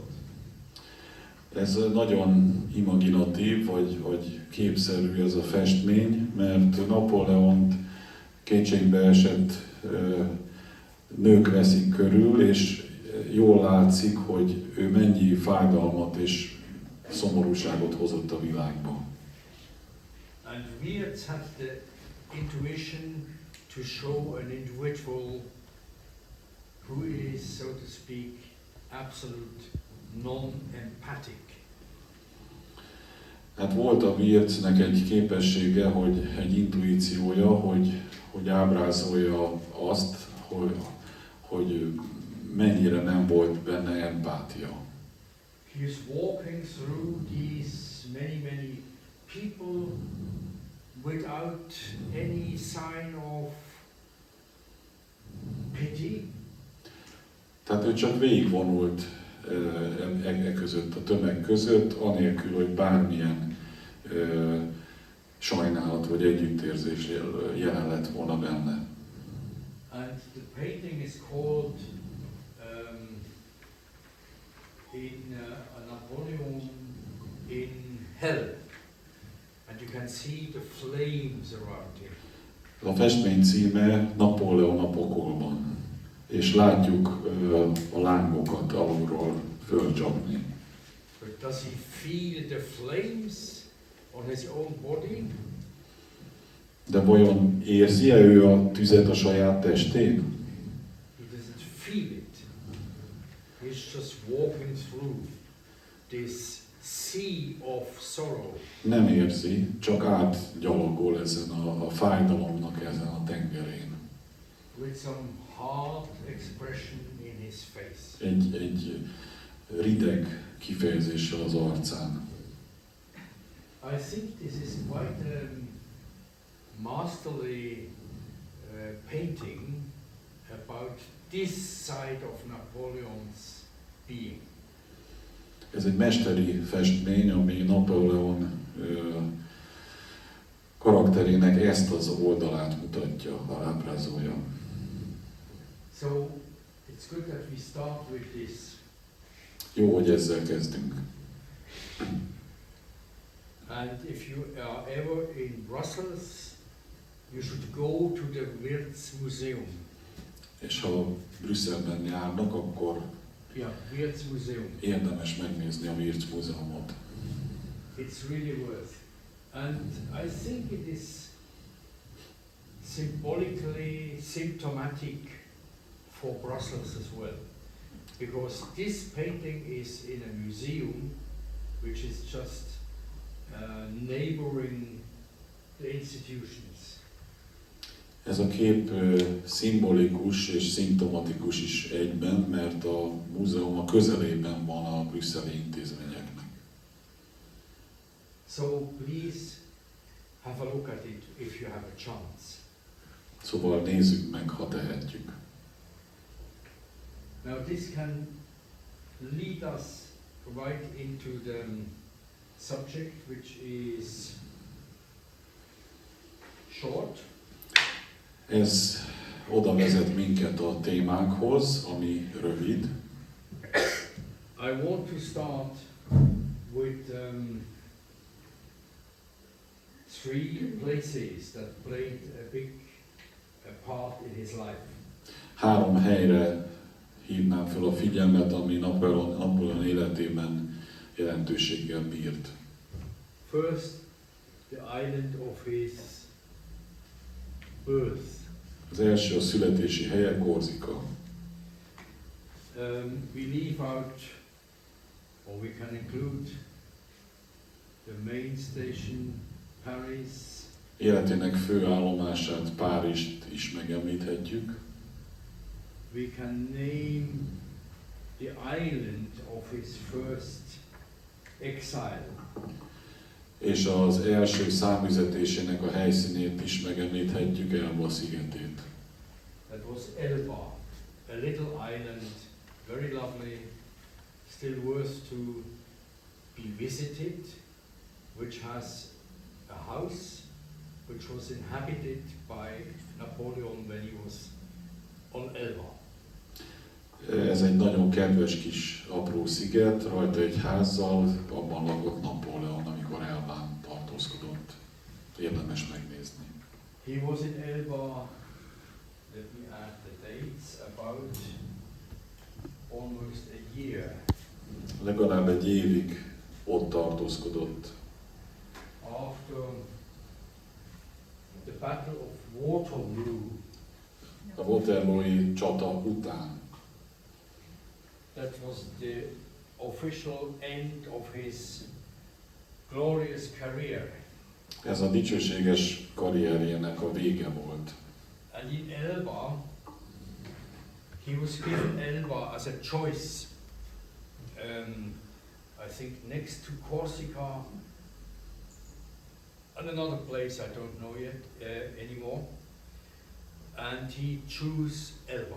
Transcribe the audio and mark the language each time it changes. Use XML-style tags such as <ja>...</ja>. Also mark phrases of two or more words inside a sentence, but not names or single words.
<hu>Ez nagyon imaginatív, vagy képszerű ez a festmény, mert Napóleont kétségbe esett nők veszik körül, és jól látszik, hogy ő mennyi fájdalmat és szomorúságot hozott a világba.</hu> <en>And Wiertz had the intuition to show an individual who is, so to speak, absolute non-empathic.</en> <hu>Hát volt a Wiertznek egy képessége, egy intuíciója, hogy ábrázolja azt, hogy mennyire nem volt benne empátia.</hu> <en>He is walking through these many people without any sign of pity.</en> <hu>Tehát ő csak végigvonult között, a tömeg között, anélkül, hogy bármilyen sajnálat vagy együttérzés jelen lett volna benne.</hu> <en>And the painting is called in Napóleon in Hell, and you can see the flames around him.</en> <hu>A festmény címe Napóleon a pokolban, és látjuk a lángokat alulról fölcsapni.</hu> <en>But does he feel the flames on his own body?</en> <hu>De vajon érzi-e ő a tüzet a saját testén?</hu> <en>He doesn't feel it. He's just walking through this sea of sorrow.</en> <hu>Nem érzi, csak átgyalogol ezen a fájdalomnak ezen a tengerén.</hu> <en>With some hard expression in his face.</en> <hu>Egy rideg kifejezéssel az arcán.</hu> <en>I think this is quite a masterly painting about this side of Napoleon's being.</en> <hu>Ez egy mesteri festmény, ami Napóleon karakterének ezt az oldalát mutatja, ábrázolja.</hu> <en>So it's good that we start with this.</en> <hu>Jó, hogy ezzel kezdünk.</hu> <en>And if you are ever in Brussels, you should go to the Wirtz Museum.</en> <hu>És ha Brüsszelben járnak, akkor</hu> <en>Yeah, Wirtz Museum.</en> <hu>érdemes megnézni a Wirtz Múzeumot.</hu> <en>It's really worth. And I think it is symbolically symptomatic for Brussels as well. Because this painting is in a museum which is just neighboring the institutions.</en> <hu>Ez a kép szimbolikus és szimptomatikus is egyben, mert a múzeum a közelében van a brüsszeli intézményeknek.</hu> <en>So please have a look at it if you have a chance.</en> <hu>Szóval nézzük meg, ha tehetjük.</hu> <en>Now this can lead us right into the subject, which is short.</en> <hu>Ez oda vezet minket a témánkhoz, ami rövid.</hu> <en>I want to start with three places that played a big part in his life.</en> <hu>3 helyre hívnám fel a figyelmet, ami Napóleon életében jelentőséggel bírt.</hu> <en>First, the island of his birth.</en> <hu>Az első a születési helye, Korzika.</hu> <en>We leave out, or we can include, the main station, Paris.</en> <hu>Életének fő állomását, Párizst is megemlíthetjük.</hu> <en>We can name the island of his first exile.</en> <hu>És az első számüzetésének a helyszínét is megemlíthetjük, Elba szigetét.</hu> <en>That was Elba, a little island, very lovely, still worth to be visited, which has a house which was inhabited by Napoleon when he was on Elba.</en> <hu>Ez egy nagyon kedves kis apró sziget, rajta egy házzal, abban lakott Napóleon, amikor Elbán tartózkodott. Érdemes megnézni.</hu> <en>He was in Elba, let me add the dates, about almost a year.</en> <hu>Legalább egy évig ott tartózkodott.</hu> <en>After the Battle of Waterloo,</en> <hu>A Waterloo-i csata után.</hu> <en>that was the official end of his glorious career.</en> <hu>Ez a dicsőséges karrierjének a vége volt.</hu> <en>And in Elba, he was given Elba as a choice. I think next to Corsica and another place I don't know yet anymore. And he chose Elba.</en>